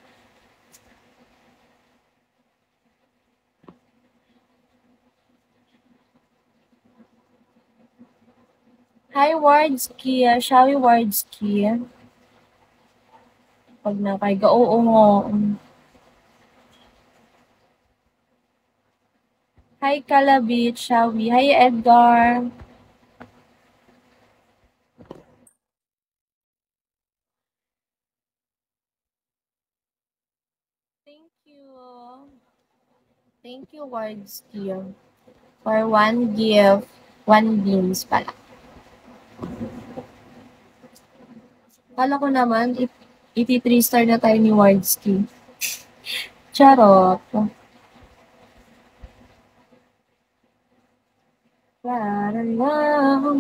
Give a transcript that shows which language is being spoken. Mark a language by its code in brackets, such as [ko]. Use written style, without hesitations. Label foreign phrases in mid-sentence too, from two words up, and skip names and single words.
[en] Hi, Wardski. Shall we, [tl] Wardski? Pag nakaiga, oo nga. [en] Hi, Kalabit. Shall we? Hi, Edgar. Thank you. Thank you, Wardski. For one gift, one beans pala. [tl] Kala ko naman, 83 star na tayo ni Wardski. Charot. Para lang.